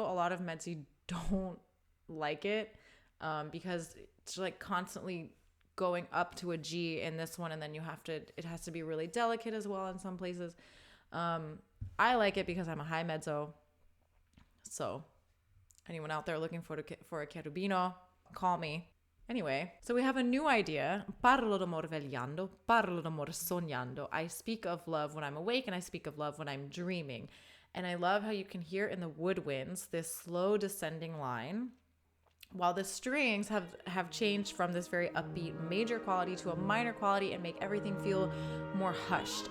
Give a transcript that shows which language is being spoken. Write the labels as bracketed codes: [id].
[en] A lot of mezzi don't like it because it's like constantly going up to a G in this one, and then it has to be really delicate as well in some places. I like it because I'm a high mezzo. So anyone out there looking for a cherubino, call me. Anyway, so we have a new idea. [it] Parlo d'amore vegliando, parlo d'amore sognando. [en] I speak of love when I'm awake and I speak of love when I'm dreaming. And I love how you can hear in the woodwinds this slow descending line, while the strings have changed from this very upbeat major quality to a minor quality and make everything feel more hushed.